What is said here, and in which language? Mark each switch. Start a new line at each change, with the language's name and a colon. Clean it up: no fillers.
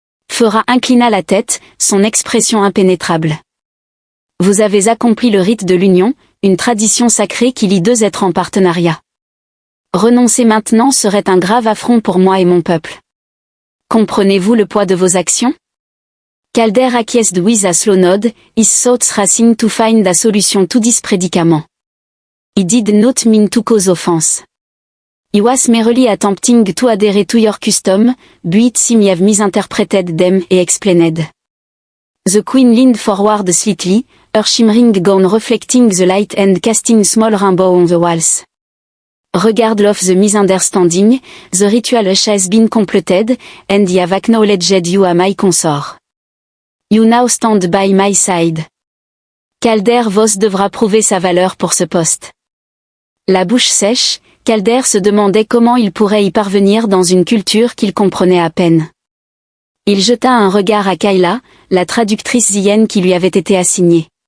French: Fera inclina la tête, son expression impénétrable. Vous avez accompli le rite de l'union, une tradition sacrée qui lie deux êtres en partenariat. Renoncer maintenant serait un grave affront pour moi et mon peuple. Comprenez-vous le poids de vos actions?
English: Calder acquiesced with a slow nod, his thoughts racing to find a solution to this predicament. He did not mean to cause offense. He was merely attempting to adhere to your custom, but it seems you have misinterpreted them and explained. The queen leaned forward slightly, her shimmering gown reflecting the light and casting small rainbow on the walls. Regardless of the misunderstanding, the ritual has been completed, and I have acknowledged you as my consort. You now stand by my side.
French: Calder Vos devra prouver sa valeur pour ce poste. La bouche sèche, Calder se demandait comment il pourrait y parvenir dans une culture qu'il comprenait à peine. Il jeta un regard à Kayla, la traductrice Zienne qui lui avait été assignée.